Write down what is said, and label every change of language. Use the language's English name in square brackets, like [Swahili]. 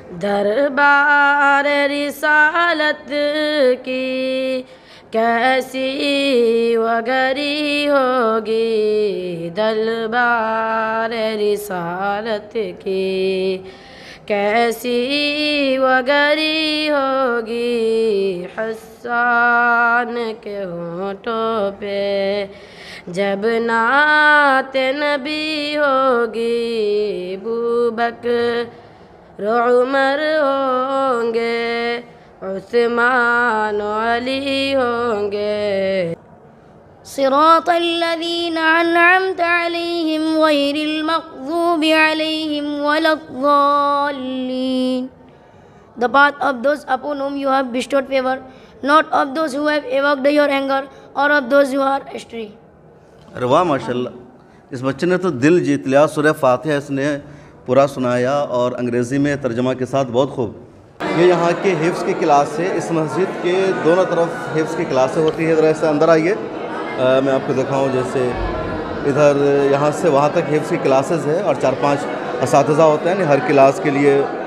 [Urdu] دربار رسالت کی کیسی وگری ہوگی، دربار رسالت کی کیسی وگری ہوگی، حسان کے ہونٹوں پہ جب نعت نبی ہوگی، ابوبکر عمر ہوں گے، عثمان و علی ہوں گے۔ [Arabic] صراط الذین انعمت علیہم غیر المغضوب علیہم ولا الضالین۔ [English] The path of those upon whom you have bestowed favor, not of those who have evoked your anger, or of those who are astray۔ [Urdu] ارے واہ ماشاءاللہ، اس بچے نے تو دل جیت لیا۔ سورہ فاتحہ اس نے پورا سنایا اور انگریزی میں ترجمہ کے ساتھ، بہت خوب۔ یہ یہاں کے حفظ کی کلاس ہے، اس مسجد کے دونوں طرف حفظ کی کلاسیں ہوتی ہے۔ ذرا ایسے اندر آئیے، میں آپ کو دکھاؤں، جیسے ادھر یہاں سے وہاں تک حفظ کی کلاسز ہے اور 4-5 اساتذہ ہوتے ہیں، ہر کلاس کے لیے